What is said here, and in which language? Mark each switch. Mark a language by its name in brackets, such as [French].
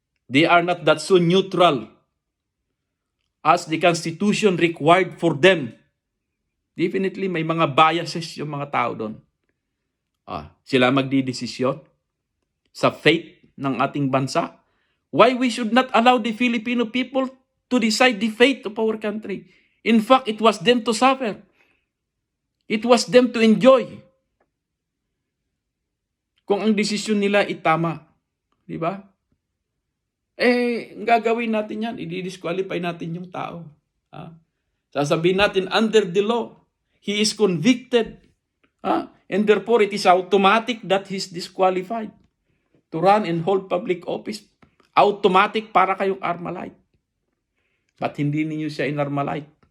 [English] They are not that so neutral as the Constitution required for them. [Filipino] Definitely may mga biases yung mga tao doon. Sila magdidesisyon sa fate ng ating bansa. [English] Why we should not allow the Filipino people to decide the fate of our country? In fact, it was them to suffer. It was them to enjoy. [Filipino] kung ang desisyon nila itama. Di ba? Ang gagawin natin yan, i-disqualify natin yung tao. Sasabihin natin, [English] under the law, he is convicted. And therefore, it is automatic that he is disqualified to run and hold public office. [Filipino] Automatic para kayong Armalite. Ba't hindi ninyo siya in-Armalite?